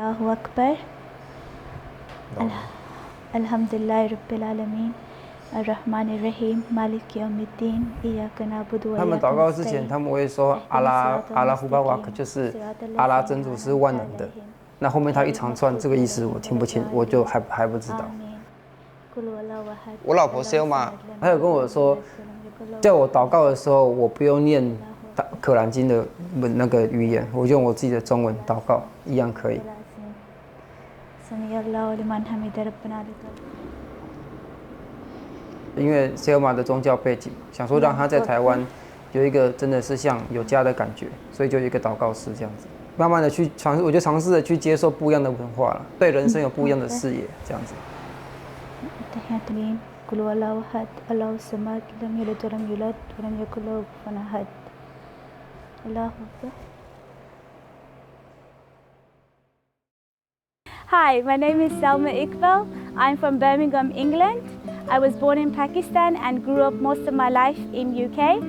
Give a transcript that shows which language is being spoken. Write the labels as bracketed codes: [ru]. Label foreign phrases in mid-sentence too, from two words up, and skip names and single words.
[ar] الله أكبر. الحمد لله رب العالمين. الرحمن الرحيم. مالك يوم الدين. إياك نعبد وإياك نستعين. [zh] 他们祷告之前，他们会说阿拉胡巴瓦克，就是阿拉真主是万能的。那后面他一长串，这个意思我听不清，我就还不知道。我老婆塞玛，他有跟我说，叫我祷告的时候，我不用念可兰经的那个语言，我用我自己的中文祷告，一样可以。因为塞尔玛的宗教背景，想说让他在台湾有一个真的是像有家的感觉，所以就有一个祷告室这样子，慢慢的去尝试，我就尝试的去接受不一样的文化了，对人生有不一样的视野这样子。 [en] Hi, my name is Salma Iqbal. I'm from Birmingham, England. I was born in Pakistan and grew up most of my life in UK.